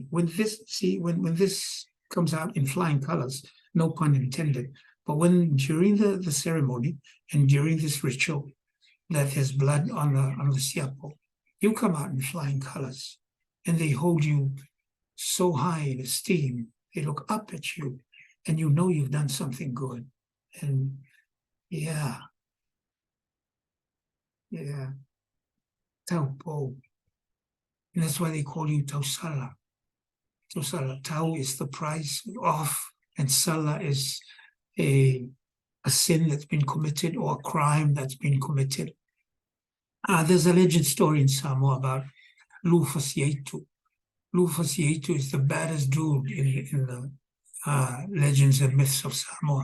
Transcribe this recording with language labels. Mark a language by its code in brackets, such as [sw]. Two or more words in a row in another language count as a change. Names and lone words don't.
[en] When this comes out in flying colors, no pun intended, but when during the ceremony and during this ritual that there's blood on the siapo, you come out in flying colors, and they hold you so high in esteem. They look up at you, and you know you've done something good. And yeah, Taupo. And that's why they call you Tausala. Tausala. Tau is the price of, and Sala is a sin that's been committed or a crime that's been committed. There's a legend story in Samoa about Lufasietu. Lufasietu is the baddest dude in the legends and myths of Samoa.